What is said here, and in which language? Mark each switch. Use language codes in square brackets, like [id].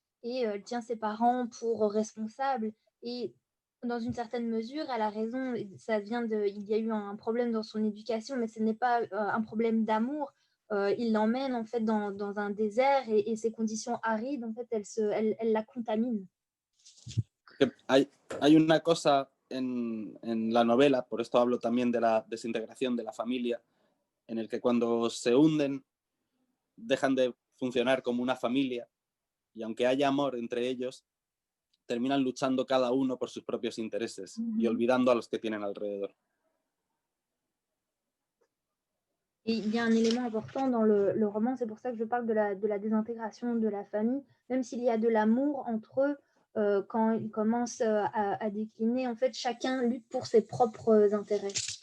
[fr] Et elle tient ses parents pour responsables. Et dans une certaine mesure, elle a raison. Il y a eu un problème dans son éducation, mais ce n'est pas un problème d'amour. Il l'emmène en fait dans un désert et ces conditions arides, en fait, elle la contaminent. [es] Hay una cosa en la novela, por esto hablo también de la desintegración de la familia, en el que cuando se hunden dejan de funcionar como una familia y aunque haya amor entre ellos, terminan luchando cada uno por sus propios intereses y olvidando a los que tienen alrededor. [fr] Et il y a un élément important dans le roman, c'est pour ça que je parle de la désintégration de la famille, même s'il y a de l'amour entre eux, quand ils commencent à décliner, en fait, chacun lutte pour ses propres intérêts.